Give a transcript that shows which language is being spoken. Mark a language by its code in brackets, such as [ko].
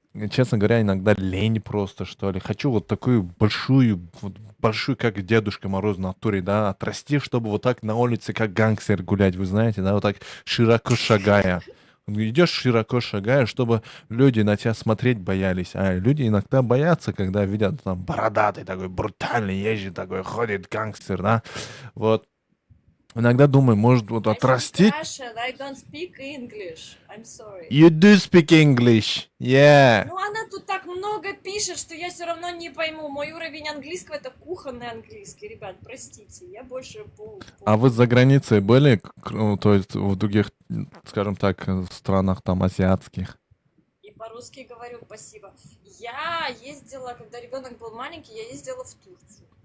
[ru] Честно говоря, иногда лень просто, что ли. Хочу вот такую большую, как Дедушка Мороз в натуре, да, отрасти, чтобы вот так на улице, как гангстер гулять, вы знаете, да, вот так широко шагая. Идешь широко шагая, чтобы люди на тебя смотреть боялись. А люди иногда боятся, когда видят там бородатый такой, брутальный езжий такой, ходит гангстер, да. Вот. Иногда думаю, может вот [en] I'm from [ru] отрастить. [en] Russian, I don't speak English. I'm sorry. You do speak English, yeah. [ru] Ну, она тут так много пишет, что я все равно не пойму. Мой уровень английского — это кухонный английский. Ребят, простите, я больше А вы за границей были, ну, то есть в других, скажем так, странах там азиатских? И по-русски говорю, спасибо. Я ездила, когда ребенок был маленький, я ездила в Турцию.